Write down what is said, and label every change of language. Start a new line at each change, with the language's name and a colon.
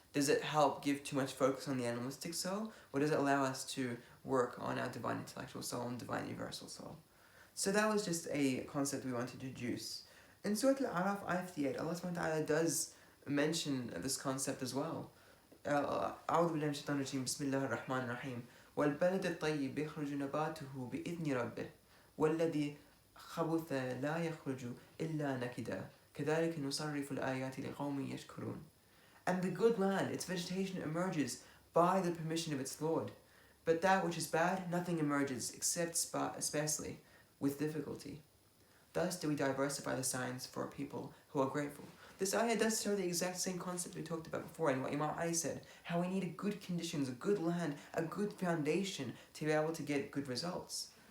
English: Does it help give too much focus on the animalistic soul, or does it allow us to work on our divine intellectual soul and divine universal soul? So that was just a concept we wanted to introduce. In Surah Al-Araf, ayah 58, Allah subhanahu wa ta'ala does mention this concept as well.
Arabic: أعوذ بالله من الشيطان الرجيم بسم الله الرحمن الرحيم والبلد الطيب يخرج نباته بإذن ربه والذي خبث لا يخرج إلا نكدا كذلك نصرف الآيات لقوم يشكرون.
English: And the good land, its vegetation emerges by the permission of its Lord, but that which is bad, nothing emerges except sparsely, with difficulty. Thus do we diversify the signs for a people who are grateful. This ayah does show the exact same concept we talked about before, and what Imam Ali said, how we need a good conditions, a good land, a good foundation to be able to get good results.